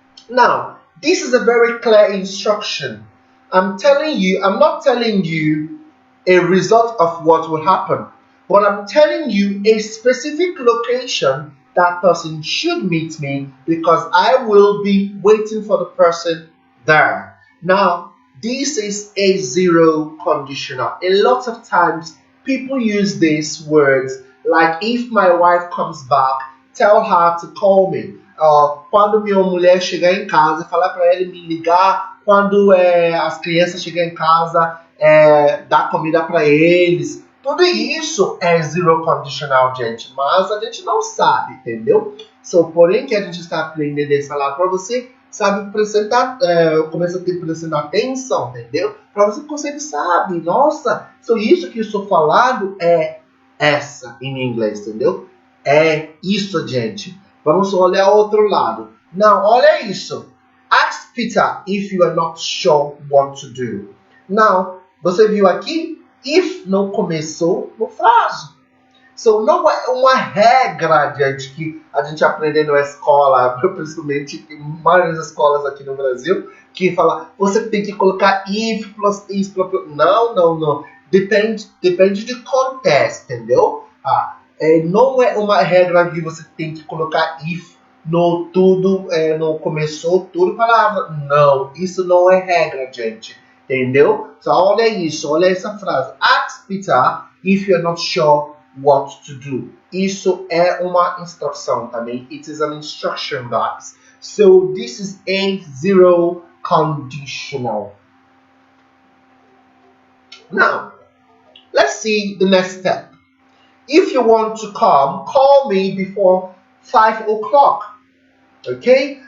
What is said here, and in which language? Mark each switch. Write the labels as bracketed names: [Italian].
[English] Now, this is a very clear instruction. I'm not telling you a result of what will happen, but I'm telling you a specific location that person should meet me because I will be waiting for the person there. Now, this is a zero conditional. A lot of times, people use these words like if my wife comes back, tell her to call me. [Portuguese] Quando minha mulher chegar em casa, falar para ele me ligar. Quando as crianças chegarem em casa, dar comida para eles. Tudo isso é zero conditional, gente. Mas a gente não sabe, entendeu? Porém, que a gente está aprendendo a falar para você, sabe, começa a ter prestando atenção, entendeu? Para você conseguir saber, nossa, isso que eu estou falando é essa em inglês, entendeu? É isso, gente. Vamos olhar o outro lado. Não, olha isso. [English] Ask Peter if you are not sure what to do. [Portuguese] Não, você viu aqui? If não começou no frase. Não é uma regra, gente, que a gente aprende na escola, principalmente em várias escolas aqui no Brasil, que fala, você tem que colocar if plus is plus... Não. Depende do contexto, entendeu? Não é uma regra que você tem que colocar if no tudo, no começou tudo palavra. Não, isso não é regra, gente. Entendeu? Olha isso, olha essa frase. [English] Ask Peter if you're not sure what to do. [Portuguese] Isso é uma instrução também. [English] It is an instruction, guys. So this is a zero conditional. Now, let's see the next step. If you want to come, call me before 5 o'clock. Okay?